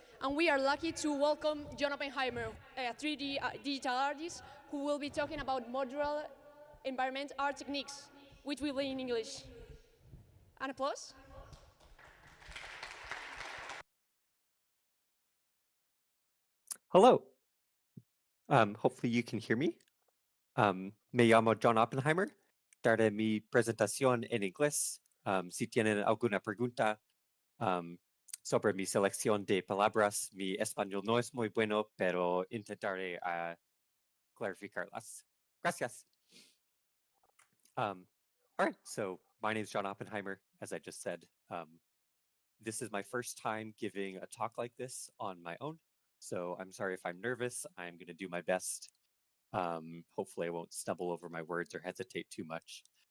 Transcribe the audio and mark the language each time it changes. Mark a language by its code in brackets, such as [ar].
[en] And we are lucky to welcome John Oppenheimer, a 3D digital artist who will be talking about modular environment art techniques, which will be in English. An applause. Hello. Hopefully you can hear me. [es] Me llamo John Oppenheimer. Daré mi presentación en inglés. Si tienen alguna pregunta sobre mi selección de palabras, mi español no es muy bueno, pero intentaré clarificarlas. Gracias. [en] All right, so my name is John Oppenheimer, as I just said. This is my first time giving a talk like this on my own. So I'm sorry if I'm nervous. I'm going to do my best. Hopefully I won't stumble over my words or hesitate too much.